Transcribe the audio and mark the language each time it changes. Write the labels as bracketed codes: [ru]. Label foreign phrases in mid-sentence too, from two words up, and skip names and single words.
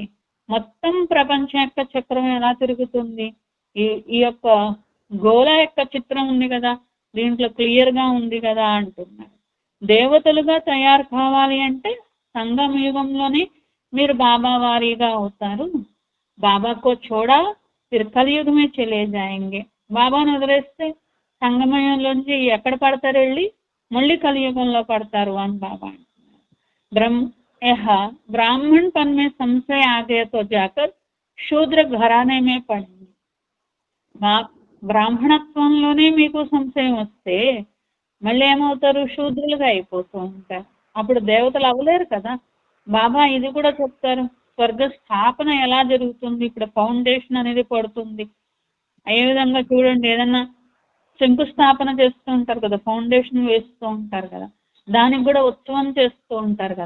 [te] మొత్తం ప్రపంచం యొక్క చక్రం ఎలా తిరుగుతుంది, ఈ యొక్క గోళ యొక్క చిత్రం ఉంది కదా, దీంట్లో క్లియర్ గా ఉంది కదా అంటున్నారు. దేవతలుగా తయారు కావాలి అంటే సంగమ యుగంలోనే మీరు బాబా వారీగా అవుతారు. [hi] बाबा को छोड़ा फिर कलियुग में चले जाएंगे. [te] బాబాను వదిలేస్తే సంగమయంలోంచి ఎక్కడ పడతారు, వెళ్ళి మళ్ళీ కలియుగంలో పడతారు అని బాబా అంటున్నారు. [hi] ब्राह्मण पन में संशय आ गए तो जाकर शूद्र घराने में पड़ेंगे. [te] బ్రాహ్మణత్వంలోనే మీకు సంశయం వస్తే మళ్ళీ ఏమవుతారు, శూద్రులుగా అయిపోతూ ఉంటారు. అప్పుడు దేవతలు అవ్వలేరు కదా. బాబా ఇది కూడా చెప్తారు, స్వర్గ స్థాపన ఎలా జరుగుతుంది. ఇప్పుడు ఫౌండేషన్ అనేది పడుతుంది. ఏ విధంగా చూడండి, ఏదన్నా శంకుస్థాపన చేస్తూ ఉంటారు కదా, ఫౌండేషన్ వేస్తూ ఉంటారు కదా, దానికి కూడా ఉత్సవం చేస్తూ ఉంటారు కదా.